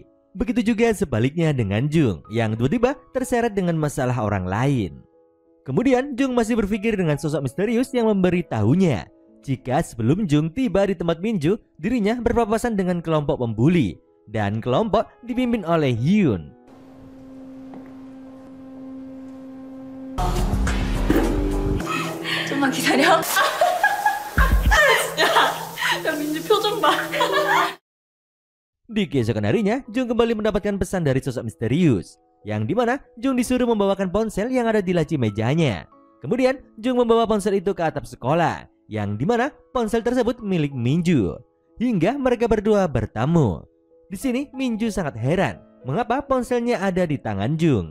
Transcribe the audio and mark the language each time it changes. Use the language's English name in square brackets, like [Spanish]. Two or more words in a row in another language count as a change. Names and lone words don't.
[Indonesian] Begitu juga sebaliknya dengan Jung yang tiba-tiba terseret dengan masalah orang lain. Kemudian Jung masih berpikir dengan sosok misterius yang memberitahunya jika sebelum Jung tiba di tempat Minju, dirinya berpapasan dengan kelompok pembuli dan kelompok dipimpin oleh Hyun. [Korean] 좀만 기다려. 야, 민지 표정 봐. [Indonesian] Di keesokan harinya, Jung kembali mendapatkan pesan dari sosok misterius, yang dimana Jung disuruh membawakan ponsel yang ada di laci mejanya. Kemudian, Jung membawa ponsel itu ke atap sekolah, yang dimana ponsel tersebut milik Minju. Hingga mereka berdua bertemu. Di sini, Minju sangat heran mengapa ponselnya ada di tangan Jung.